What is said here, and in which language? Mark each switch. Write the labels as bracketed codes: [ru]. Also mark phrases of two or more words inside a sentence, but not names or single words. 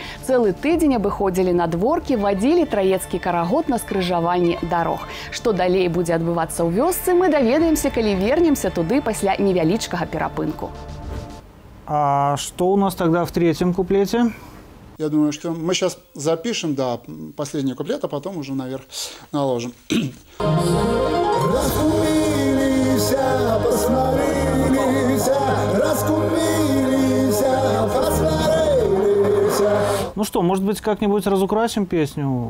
[be] Цэлы тыдзень абыходзілі надворкі, вадзілі траецкі карагод на скрыжаванні дарог. Што далей будзе адбывацца ў вёсцы, мы даведаемся, калі вернемся туды пасля невялічкага перапынку. [ru] А что у нас тогда в 3-м куплете? Я думаю, что мы сейчас запишем, да, последний куплет, а потом уже наверх наложим. Ну что, может быть, как-нибудь разукрасим песню?